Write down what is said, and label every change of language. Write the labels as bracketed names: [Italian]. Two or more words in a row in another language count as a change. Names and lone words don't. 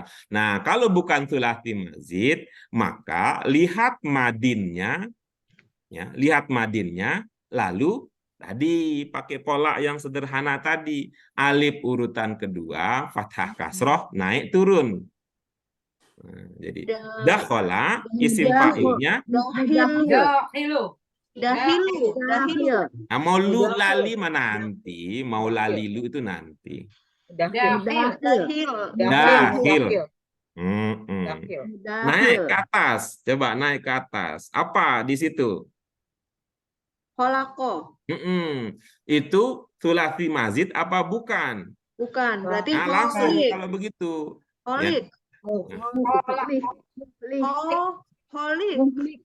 [Indonesian] Nah, kalau bukan [Arabic] ثلاثي مزيد, [Indonesian] maka lihat madinnya, ya, lihat madinnya, lalu tadi pakai pola yang sederhana tadi, alif urutan kedua, fathah kasroh, naik turun. Nah, jadi [Arabic] دخل اسم فاعله, [Indonesian] Dahilu. Dahilu. Dahilu. Dahil. nah, mau lu lali mana nanti, mau lalilu itu nanti. Dahil. Dahil. Dahil. Dahil. Dahil. Mm-mm. Dahil. Naik ke atas, coba naik ke atas. Apa di situ? Holako. Itu [Arabic] ثلاثي مزيد [Indonesian] apa bukan? Bukan. Berarti Nah, langsung holik. kalau begitu. Holik. Holik.